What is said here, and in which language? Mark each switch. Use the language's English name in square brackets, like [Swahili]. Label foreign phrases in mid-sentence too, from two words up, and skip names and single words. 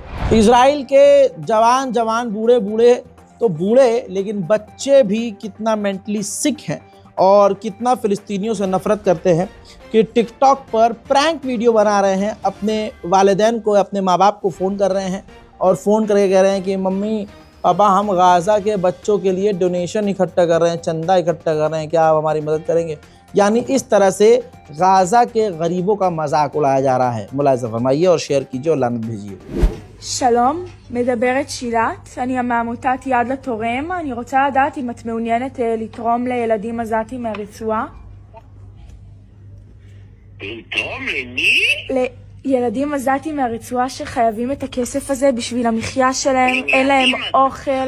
[Hindi] इजराइल के जवान बूढ़े तो बूढ़े, लेकिन बच्चे भी कितना [English] mentally sick [Hindi] हैं और कितना फ़िलिस्तीनियों से नफ़रत करते हैं कि टिकटॉक पर [English] prank video [Hindi] बना रहे हैं, अपने वालिदैन को, अपने माँ बाप को फ़ोन कर रहे हैं और फ़ोन करके कह रहे हैं कि मम्मी पापा हम गाज़ा के बच्चों के लिए डोनेशन इकट्ठा कर रहे हैं, चंदा इकट्ठा कर रहे हैं, क्या आप हमारी मदद करेंगे। यानी इस तरह से गाज़ा के गरीबों का मजाक उड़ाया जा रहा है। मुलाहिज़ा फरमाइए और शेयर कीजिए और लानत भेजिए। [Hebrew] שלום, מדברת שילת, אני מעמותת יד לתורם. אני רוצה לדעת אם את מעוניינת לתרום לילדים עזתים מהרצועה. לתרום למי? ילדים עזתים מהרצועה שחייבים את הכסף הזה בשביל המחיה שלהם, אין להם אוכל.